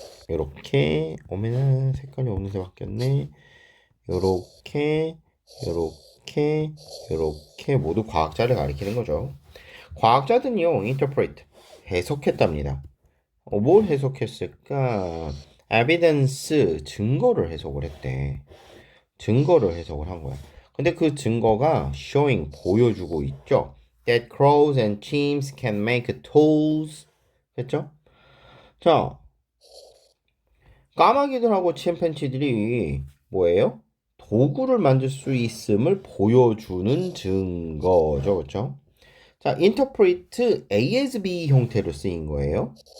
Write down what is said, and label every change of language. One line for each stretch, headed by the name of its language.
Korean: 요렇게 어머나 색깔이 어느새 바뀌었네. 요렇게 요렇게 요렇게 모두 과학자를 가리키는 거죠. 과학자들은요 interpret 해석했답니다. 뭘 해석했을까? evidence 증거를 해석을 했대. 증거를 해석을 한 거야. 근데 그 증거가 showing 보여주고 있죠.
English: That crows and chimps can make tools.
Korean: 됐죠? 자, 까마귀들하고 침팬지들이 뭐예요? 도구를 만들 수 있음을 보여주는 증거죠. 그렇죠? 자, interpret A as B 형태로 쓰인 거예요.